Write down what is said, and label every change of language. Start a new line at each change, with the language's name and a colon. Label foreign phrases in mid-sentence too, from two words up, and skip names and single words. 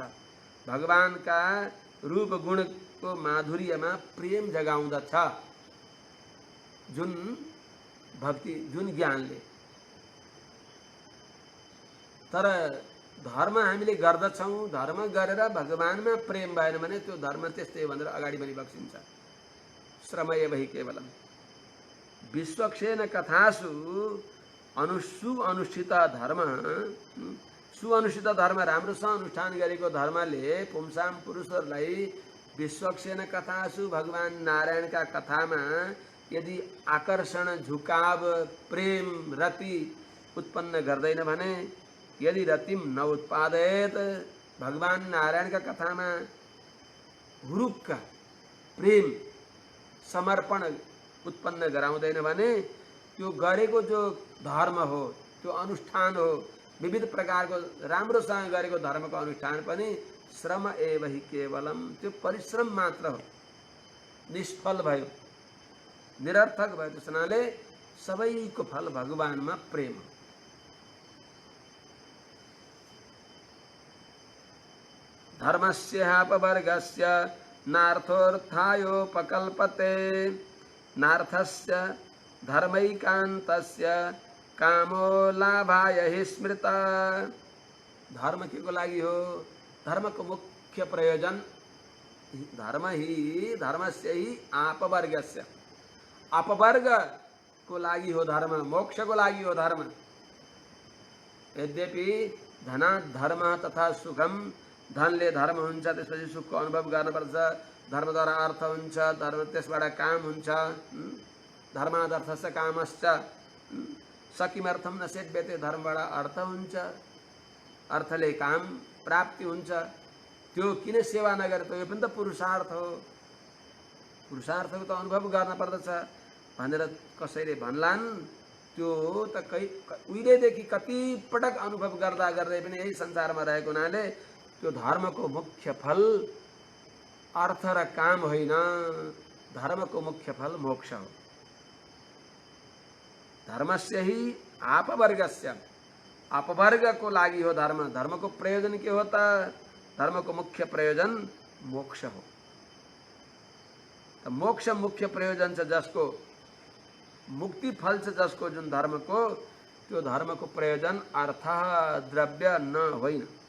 Nepali: भगवानका रूप गुणको माधुर्यमा प्रेम जगाउँदछ जुन भक्ति, जुन ज्ञानले। तर धर्म हामीले गर्दछौँ, धर्म गरेर भगवानमा प्रेम भएन भने त्यो धर्म त्यस्तै भनेर अगाडि बढिबक्सिन्छ।
Sanskrit: श्रमय वही केवलम विश्वक्षेन कथासु सुअनुष्ठित धर्म, सुअनुष्ठित धर्म,
Nepali: राम्रोसँग अनुष्ठान गरेको धर्मले पुंसाम पुरुषहरूलाई
Sanskrit: विश्वक्षेन कथासु
Nepali: भगवान नारायणका कथामा यदि आकर्षण, झुकाव, प्रेम, रति उत्पन्न गर्दैन भने, यदि
Sanskrit: रतिम न उत्पादयत,
Nepali: भगवान नारायणका कथामा हुरुक्क प्रेम, समर्पण उत्पन्न गराउँदैन भने त्यो गरेको जो धर्म हो, त्यो अनुष्ठान हो, विविध प्रकारको राम्रोसँग गरेको धर्मको अनुष्ठान पनि
Sanskrit: श्रम एव हि केवलम,
Nepali: त्यो परिश्रम मात्र हो, निष्फल भयो, निरर्थक भयो। त्यस हुनाले सबैको फल भगवानमा प्रेम हो।
Sanskrit: धर्मस्यापवर्गस्य नार्थोऽर्थायोपकल्पते, नार्थस्य धर्मैकान्तस्य कामो लाभाय हि स्मृता।
Nepali: धर्म के को लागि हो? धर्म को मुख्य प्रयोजन धर्म ही,
Sanskrit: धर्मस्य ही आपवर्गस्य,
Nepali: अपवर्ग को लागि हो धर्म, मोक्ष को लागि हो धर्म।
Sanskrit: यद्यपि धनात् धर्म तथा सुखम,
Nepali: धनले धर्म हुन्छ, त्यसपछि सुखको अनुभव गर्नुपर्छ, धर्मद्वारा अर्थ हुन्छ, धर्म त्यसबाट काम हुन्छ,
Sanskrit: धर्मादर्थस्य कामश्च, सकिमर्थम न सेव्यते,
Nepali: धर्मबाट अर्थ हुन्छ, अर्थले काम प्राप्ति हुन्छ, त्यो किन सेवा नगरे त यो पनि त पुरुषार्थ हो, पुरुषार्थको त अनुभव गर्न पर्दछ भनेर कसैले भन्लान्। त्यो त उहिलेदेखि कति पटक अनुभव गर्दा गर्दै पनि यही संसारमा रहेको हुनाले त्यो धर्मको मुख्य फल अर्थ र काम होइन, धर्मको मुख्य फल मोक्ष हो।
Sanskrit: धर्मस्य ही आपवर्गस्य,
Nepali: अपवर्गको लागि हो धर्म। धर्मको प्रयोजन के हो त? धर्मको मुख्य प्रयोजन मोक्ष हो। त मोक्ष मुख्य प्रयोजन छ, जसको मुक्ति फल छ, जसको जुन धर्मको, त्यो धर्मको प्रयोजन अर्थ द्रव्य न होइन।